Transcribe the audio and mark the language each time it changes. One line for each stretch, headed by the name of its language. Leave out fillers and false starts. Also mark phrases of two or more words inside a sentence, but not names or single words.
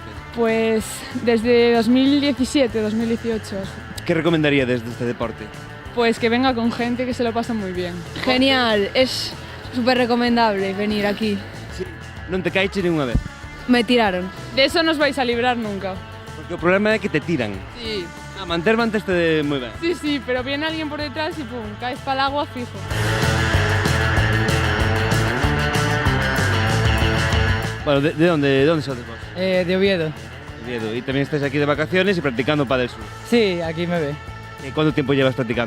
Spanish: Pues desde 2017, 2018.
Galician: Que recomendaríades deste deporte?
Spanish: Pues que venga con gente que se lo pasa muy bien. Genial, es súper recomendable venir aquí. Sí.
Galician: Non te caiches nin unha vez?
Spanish: Me tiraron. De eso no os vais a librar nunca.
Galician: Porque o problema é que te tiran.
Spanish: Sí.
Galician: Manteste moi ben.
Spanish: Sí, pero viene alguien por detrás y pum, caes para el agua fijo.
Galician: Bueno, de onde sodes vos?
Spanish: De Oviedo. Oviedo.
Galician: E tamén estáis aquí de vacaciones e practicando pádel sur.
Spanish: Sí, aquí me ve. E cuánto tiempo llevas practicando?